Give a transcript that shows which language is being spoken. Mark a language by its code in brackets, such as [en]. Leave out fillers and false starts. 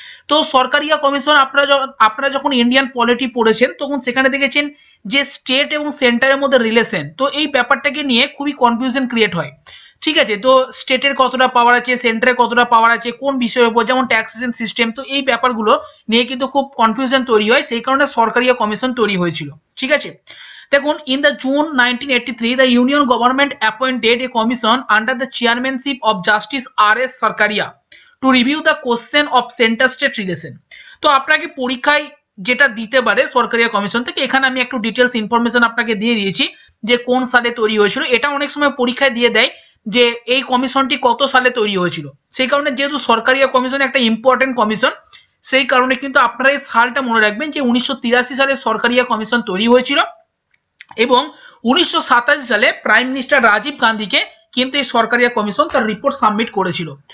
[bn] তো সরকারিয়া কমিশন আপনারা যখন ইন্ডিয়ান পলিটি পড়েছেন তখন সেখানে দেখেছেন যে স্টেট এবং সেন্টারের মধ্যে রিলেশন, তো এই ব্যাপারটাকে নিয়ে খুবই কনফিউশন ক্রিয়েট হয়, ঠিক আছে। তো স্টেটের কতটা পাওয়ার আছে, সেন্টারের কতটা পাওয়ার আছে, কোন বিষয়ের উপর, যেমন ট্যাক্সেশন সিস্টেম, তো এই ব্যাপারগুলো নিয়ে কিন্তু খুব কনফিউশন তৈরি হয়। সেই কারণে সরকারিয়া কমিশন তৈরি হয়েছিল, ঠিক আছে। [en] দেখুন, in the June 1983 the union government appointed a commission under the chairmanship of Justice R.S. Sarkaria to review the question of center state relation। [bn] তো আপনাকে পরীক্ষায় যেটা দিতে পারে সরকারি কমিশন থেকে, এখানে আমি একটু ডিটেলস ইনফরমেশন আপনাকে দিয়ে দিয়েছি যে কোন সালে তৈরি হয়েছিল। এটা অনেক সময় পরীক্ষায় দিয়ে দেয় যে এই কমিশনটি কত সালে তৈরি হয়েছিল। সেই কারণে যেহেতু সরকারি কমিশন একটা ইম্পর্টেন্ট কমিশন, সেই কারণে কিন্তু আপনারা এই সালটা মনে রাখবেন যে 1983 সালে সরকারি কমিশন তৈরি হয়েছিল এবং 1987 সালে প্রাইম মিনিস্টার রাজীব গান্ধীকে কিন্তু এই সরকারিয়া কমিশন তার রিপোর্ট সাবমিট করেছিল।